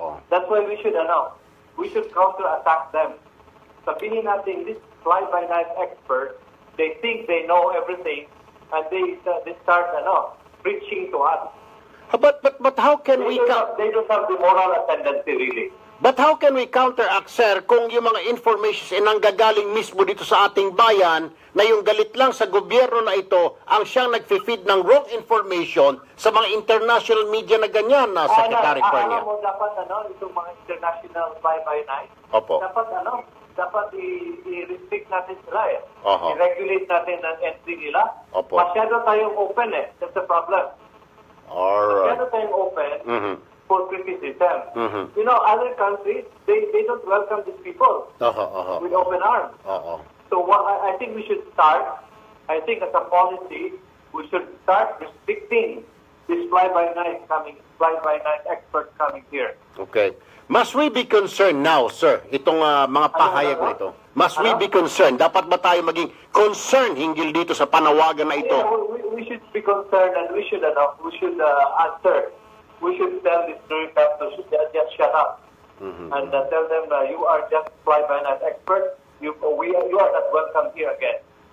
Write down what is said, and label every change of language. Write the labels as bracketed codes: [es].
[en] That's why we should counter-attack them. [tl] Sabihin natin, [en] this fly by night experts, they think they know everything, and they start preaching to us. But how can they don't have the moral ascendancy really. But how can we counteract, [tl] sir, kung yung mga informations ay nanggagaling mismo dito sa ating bayan na yung galit lang sa gobyerno na ito ang siyang nag-feed ng wrong information sa mga international media na ganyan na Secretary Pernia? Alam mo, dapat itong mga international fly-by-night, Opo. dapat i-restrict natin sila Oho. I-regulate natin ang entry nila. Opo. Masyado tayong open [en] That's the problem. Alright. [tl] Masyado tayong open [en] for criticism. Other countries, they don't welcome these people with open arms. So I think we should start, as a policy, we should start restricting this fly-by-night experts coming here. Okay. Must we be concerned now, sir, [tl] itong mga pahayag na ito? [en] Must we be concerned? [tl] Dapat ba tayo maging concerned hinggil dito sa panawagan na ito? [en] Yeah, we should be concerned and we should answer. We should tell this New York Times to just shut up and tell them you are just fly-by-night experts. You are not welcome here again.